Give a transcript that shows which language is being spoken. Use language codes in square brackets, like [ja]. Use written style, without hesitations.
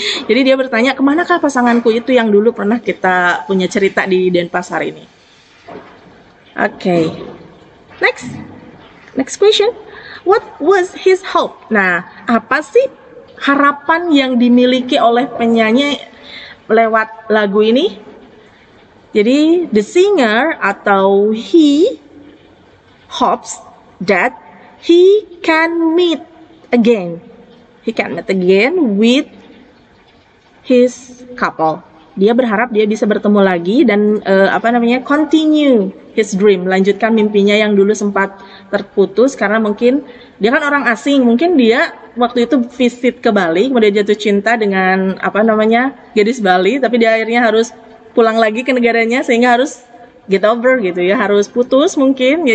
[id] Jadi dia bertanya, kemanakah pasanganku itu yang dulu pernah kita punya cerita di Denpasar ini. Oke. [en] Next question. What was his hope? [id] Nah, apa sih harapan yang dimiliki oleh penyanyi lewat lagu ini? Jadi, [en] the singer [id] atau [en] he hopes that he can meet again. He can meet again with his couple. [id] Dia berharap dia bisa bertemu lagi dan [en] continue his dream, [id] melanjutkan mimpinya yang dulu sempat terputus karena mungkin dia kan orang asing, mungkin dia waktu itu visit ke Bali, kemudian jatuh cinta dengan gadis Bali, tapi dia akhirnya harus pulang lagi ke negaranya sehingga harus [en] get over [id] gitu ya, harus putus mungkin ya.